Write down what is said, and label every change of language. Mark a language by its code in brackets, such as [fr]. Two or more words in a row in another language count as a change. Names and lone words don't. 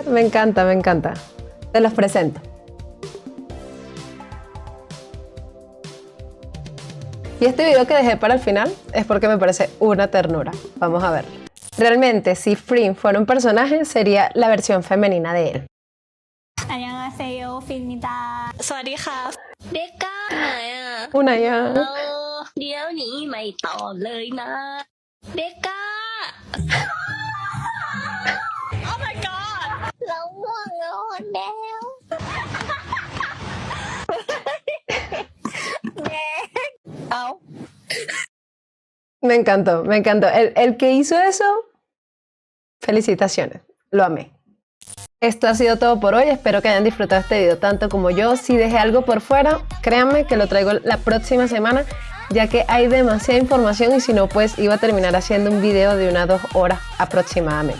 [es] Me encanta, me encanta. Te los presento. Y este video que dejé para el final es porque me parece una ternura. Vamos a verlo. Realmente, si Frim fuera un personaje, sería la versión femenina de él. [ko] 안녕하세요, 핀입니다. [th] สวัสดีค่ะ เบกก้าไหนอ่ะ [es] Una ya. [th] เดี๋ยวนี้ไม่ตอบเลยนะ เบกก้า [en] Oh my god [th] เราง่วงนอนแล้วเอา [es] Me encantó, me encantó. El que hizo eso, felicitaciones. Lo amé. Esto ha sido todo por hoy, espero que hayan disfrutado este video tanto como yo. Si dejé algo por fuera, créanme que lo traigo la próxima semana, ya que hay demasiada información y si no, pues iba a terminar haciendo un video de 1 a 2 horas aproximadamente.